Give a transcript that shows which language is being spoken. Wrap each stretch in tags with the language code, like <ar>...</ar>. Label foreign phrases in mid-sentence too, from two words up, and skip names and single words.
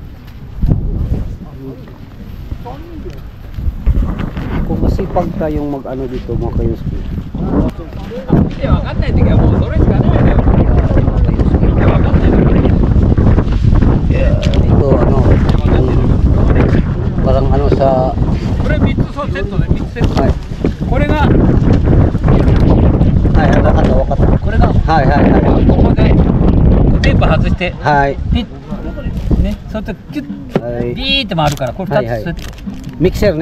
<tl>Kung masipag tayong mag ano dito, mga Kayuski. Dito ano, parang ano sa</tl> <ja>これ3つそうセットで3つセット。はい、これがはい、分かった分かった。これがはいはいはい。ここでテープ外してはいピッね、そうやってキュッはい。ビーって回るからこれ2つはいはいセット。ミキセルね。</ja>